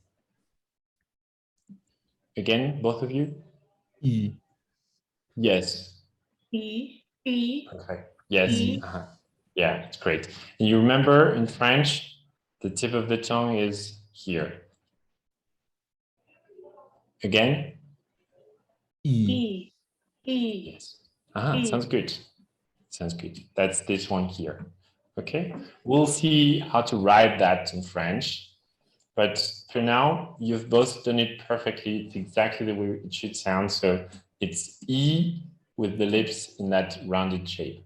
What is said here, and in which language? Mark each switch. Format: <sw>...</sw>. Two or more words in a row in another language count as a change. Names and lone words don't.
<en>Again, both of you? I. Yes. E. E. Perfect. Yes. E. Yeah, it's great. And you remember in French, the tip of the tongue is here. Again? I. E. E. Yes. Sounds good. Sounds good. That's this one here. Okay. We'll see how to write that in French. But for now, you've both done it perfectly. It's exactly the way it should sound. So it's E with the lips in that rounded shape.</en>